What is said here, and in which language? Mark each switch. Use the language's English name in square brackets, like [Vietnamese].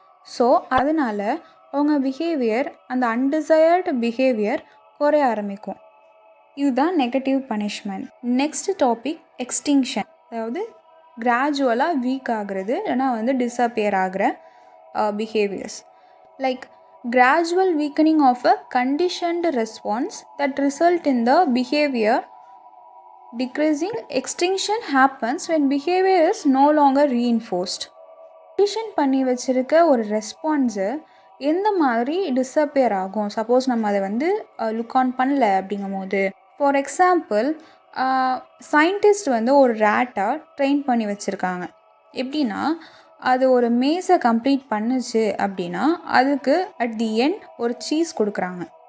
[Tamil] So அதனால் அவங்க behaviour, அந்த அன்டிசையர்டு பிஹேவியர் குறைய ஆரம்பிக்கும். இதுதான் negative punishment. Next topic extinction. அதாவது கிராஜுவலாக வீக் ஆகிறது இல்லைனா வந்து டிஸப்பியர் ஆகிற behaviours. [English] Like gradual weakening of a conditioned response that result in the behavior Decreasing extinction happens when behavior is no longer reinforced. [Tamil] Condition பண்ணி வச்சுருக்க ஒரு ரெஸ்பான்ஸு எந்த மாதிரி டிஸப்பியர் ஆகும் சப்போஸ் நம்ம அதை வந்து லுக் ஆன் பண்ணல அப்படிங்கும்போது. ஃபார் எக்ஸாம்பிள், சயின்டிஸ்ட் வந்து ஒரு ரேட்டை ட்ரெயின் பண்ணி வச்சுருக்காங்க. எப்படின்னா, அது ஒரு மேஸை கம்ப்ளீட் பண்ணுச்சு அப்படின்னா அதுக்கு அட் தி எண்ட் ஒரு சீஸ் கொடுக்குறாங்க.